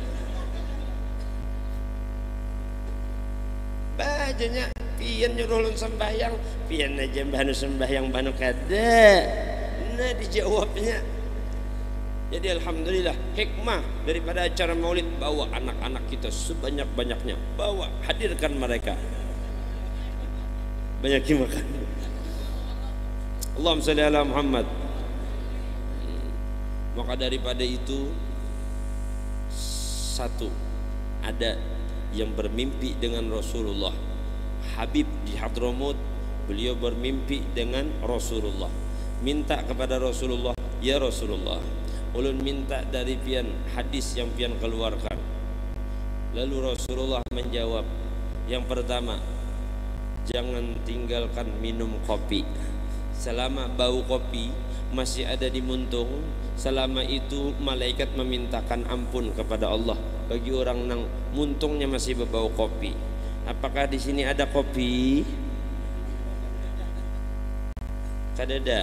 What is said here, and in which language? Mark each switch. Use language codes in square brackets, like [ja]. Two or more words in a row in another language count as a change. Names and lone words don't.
[bjn] Bajanya pian nyuruh lun sembahyang, pian aja banu sembahyang banu kada. Nah dijawabnya. [id] Jadi alhamdulillah hikmah daripada acara maulid, bawa anak-anak kita sebanyak-banyaknya, bawa hadirkan mereka, banyakin makan. [ar] Allahumma shalli ala Muhammad. [id] Maka daripada itu, satu, ada yang bermimpi dengan Rasulullah. Habib di Hadramut, beliau bermimpi dengan Rasulullah, minta kepada Rasulullah, ya Rasulullah, [bjn] ulun minta dari pian [id] hadis yang pian keluarkan. Lalu Rasulullah menjawab, yang pertama, jangan tinggalkan minum kopi. Selama bau kopi masih ada di muntung, selama itu malaikat memintakan ampun kepada Allah bagi orang nang muntungnya masih berbau kopi. [bjn] Apakah di sini ada kopi? Kadada.